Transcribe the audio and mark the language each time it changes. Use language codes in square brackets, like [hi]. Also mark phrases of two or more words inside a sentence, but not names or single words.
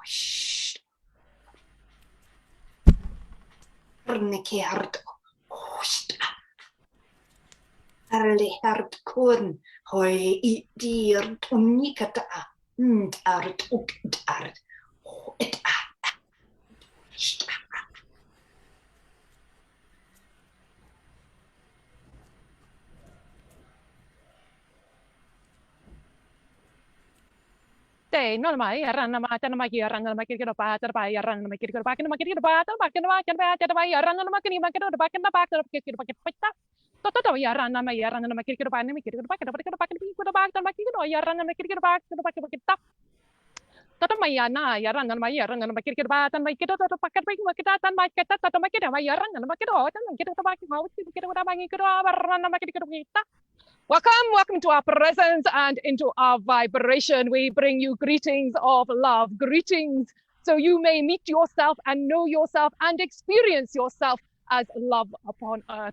[en] Rneke hart, Erle hart korn, hoi, dier, unikata, art, art. Te no mai ranna ma tan ma ki ranna ma ki ko pa ta pa ya ranna ma ki ko pa ma ki ko pa ta ma ki ma ta pa ya ranna ma ki ma ki ko pa ta pa ki ko pa ta to ya ranna ma ki ko pa ni ki ko pa ki ko pa ki ko pa ta ma ki ko ya ranna ma ki ko pa ki ta to ma ya na ya ranna ma ki ko pa ta ma ki to pa ki ta ma ki ta ma ki ma ya ranna ma ki ta ma ki to pa ki ma ki ko pa ki ko ranna ma ki ko ta Welcome to our presence and into our vibration. We bring you greetings of love, greetings so you may meet yourself and know yourself and experience yourself as love upon earth.